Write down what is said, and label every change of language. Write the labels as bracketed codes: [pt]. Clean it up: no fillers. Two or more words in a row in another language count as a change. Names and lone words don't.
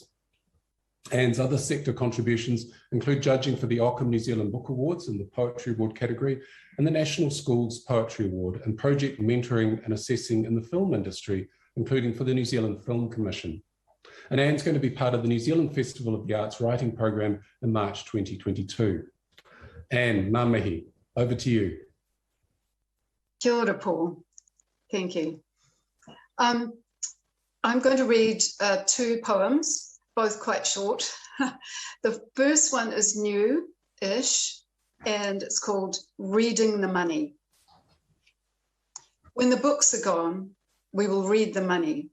[en] Anne's other sector contributions include judging for the Auckland New Zealand Book Awards in the Poetry Award category and the National Schools Poetry Award, and project mentoring and assessing in the film industry, including for the New Zealand Film Commission. And Anne's going to be part of the New Zealand Festival of the Arts Writing Program in March 2022. Anne, [mi] ngā mihi, [en] over to you. [mi] Kia ora, [en] Paul. Thank you. I'm going to read two poems, both quite short. The first one is new-ish, and it's called Reading the Money. When the books are gone, we will read the money.